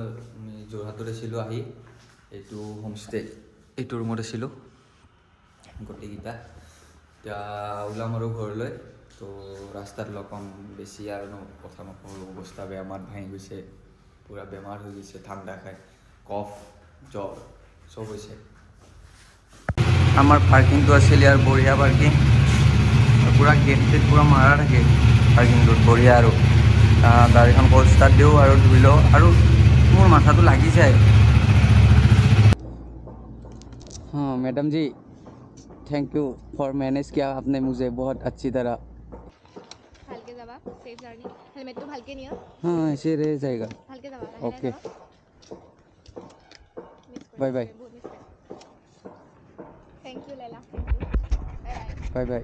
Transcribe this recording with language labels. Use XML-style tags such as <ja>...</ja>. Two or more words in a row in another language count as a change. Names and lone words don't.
<as>আমি যোৰহাটত আছিলোঁ আহি এইটো হোমষ্টে এইটো ৰুমত আছিলোঁ গোটেইকেইটা এতিয়া ওলাম আৰু ঘৰলৈ তো ৰাস্তাত লগ পাম বেছি আৰু কথা নকওঁ অৱস্থা বেয়া মাত ভাঙি গৈছে পূৰা বেমাৰ হৈ গৈছে ঠাণ্ডা খাই কফ জ্বৰ চব হৈছে আমাৰ পাৰ্কিংটো আছিল ইয়াৰ বঢ়িয়া পাৰ্কিং পূৰা গেট টেট পূৰা মাৰা থাকে পাৰ্কিংটোত বঢ়িয়া আৰু গাড়ীখন ক'ল ষ্টাৰ্ট দিওঁ আৰু ধুই লওঁ আৰু মোৰ মাথাটো লাগি যায়</as> <hi>हाँ मैडम जी</hi> <en>thank you for</en> <hi>मैनेज किया आपने मुझे बहुत अच्छी तरह</hi> <as>ভালকে যাবা</as> <en>safe journey</en> <as>হেলমেটটো ভালকে নিয়া</as> <hi>हाँ ऐसे रह जाएगा</hi> <as>ভালকে যাবা ओके মিছ</as> <en>bye bye</en> <as>বহুত মিছ</as> <en>thank you</en> <as>লেলা</as> <en>bye bye</en>